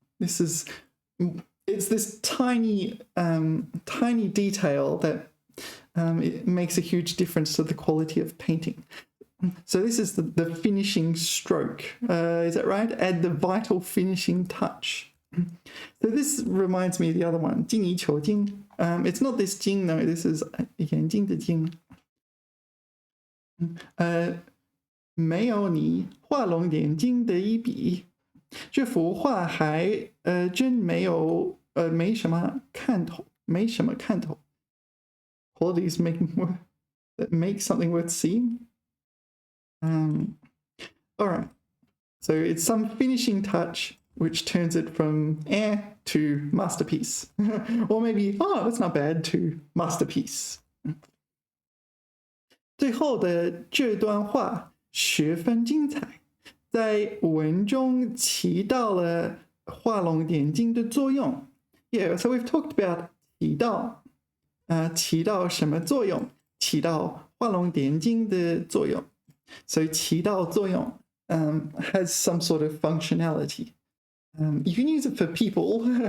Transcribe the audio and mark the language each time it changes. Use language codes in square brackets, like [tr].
[en] It's this tiny detail that it makes a huge difference to the quality of painting. So this is the finishing stroke. Is that right? Add the vital finishing touch. So this reminds me of the other one, 精益求精. It's not this 精, no, this is [zh] 眼睛的睛. 没有你画龙点睛的一笔，这幅画还真没什么看头，没什么看头。 [en] Qualities that make something worth seeing. All right, so it's some finishing touch which turns it from to masterpiece. Or maybe, oh, that's not bad, to masterpiece. [zh] 最后的这段话十分精彩，在文中起到了画龙点睛的作用。 [en] Yeah, so we've talked about [zh] 起到，起到什么作用？起到画龙点睛的作用。 [en] So 起到作用 has some sort of functionality. You can use it for people.